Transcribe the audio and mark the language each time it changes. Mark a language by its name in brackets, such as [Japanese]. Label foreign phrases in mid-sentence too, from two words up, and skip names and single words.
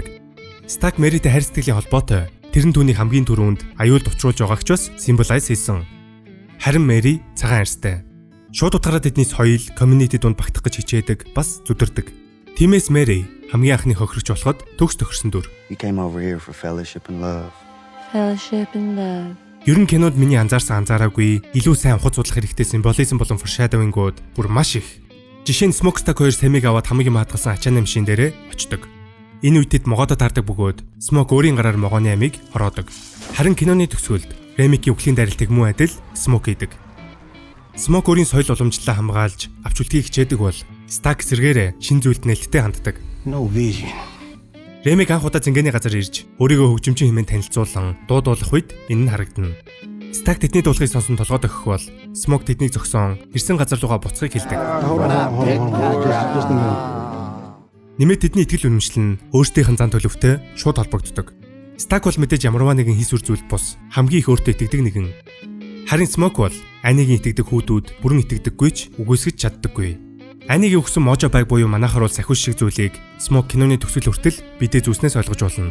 [Mongolian] Стак Мэритэй хайр сэтгэлийн холбоотой. Тэр нь түүний хамгийн түрүүнд аюулд учруулж байгааг ч бас символайз хийсэн. Харин Мэри цагаан арьстай. Шууд утгаараа тэдний соёл, community дунд багтах гэж хичээдэг, бас зүдэрдэг. Тиймээс Мэри хамгийн анхны хохирогч болоход төгс тохирсон дүр. [English] You came over here for fellowship and love. Fellowship and love. [Mongolian] Ер нь кинонд миний анзаарсан анзаараагүй илүү сайн ухаж судлах хэрэгтэй символизм болон foreshadowing-ууд бүр маш их. Жишээ нь Smokestack 2 Сэмиг аваад хамгийн маадгасан ачааны машин дээрээ очдог. Энэ үед тэд могоодо таардаг бөгөөд Смок өөрийн гараар могооны амийг хороодог. Харин киноны төгсгөлд Ремикийн үхлийн дарилтыг муу адил Смок хийдэг. Смок өөрийн соёл уламжлалаа хамгаалж авч үлдэхийг хичээдэг бол Стак сэргээрээ шин зүйлд нээлттэй ханддаг. [English] No vision. [Mongolian] Ремик анх удаа зингээний газар ирж өөрийгөө хөгжимчин хэмээн танилцуулан дуудуулах үед энэ нь харагдана. Стак тэдний дуулахыг сонсон толгой дохих бол Смок тэднийг зогсоон ирсэн газар руугаа буцахыг хэлдэг. [English] Just a minute. [Mongolian] Нэмээд тэдний итгэл үнэмшил нь өөрсдийнх нь зан төлөвтэй шууд холбогддог. Стак бол мэдээж ямарваа нэгэн хийс үр зүйл бус хамгийн их өөртөө итгэдэг нэгэн. Харин Смок бол Анигийн итгэдэг хүүдүүд бүрэн итгэдэггүй ч үгүйсгэж чаддаггүй. Анигийн өгсөн можо байг буюу манайхаар бол сахиус шиг зүйлийг Смок киноны төгсгөл хүртэл бидээ зүснээс ойлгож болно.